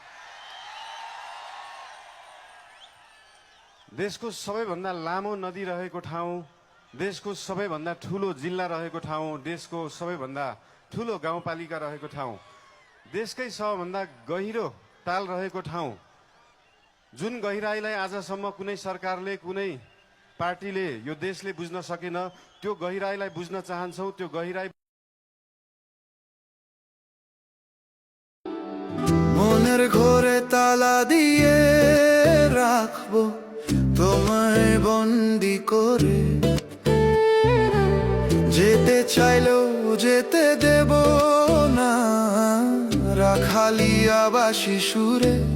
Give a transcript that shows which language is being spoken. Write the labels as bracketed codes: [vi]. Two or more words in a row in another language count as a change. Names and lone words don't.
[ne] देशको सबैभन्दा लामो नदी रहेको ठाउँ, देशको सबैभन्दा ठुलो जिल्ला रहेको ठाउँ, देशको सबैभन्दा ठुलो गाउँपालिका रहेको ठाउँ, देशकै सबभन्दा गहिरो ताल रहेको ठाउँ, जुन गहिराईलाई आजसम्म कुनै सरकारले कुनै पार्टीले यो देशले बुझ्न सकेन, त्यो गहिराईलाई बुझ्न चाहन्छौँ। त्यो गहिराई [bn] মনের ঘরে তালা দিয়ে রাখবো তোমায় বন্দি করে, যেতে চাইলেও যেতে দেব না, রাখালি আবাসী সুরে।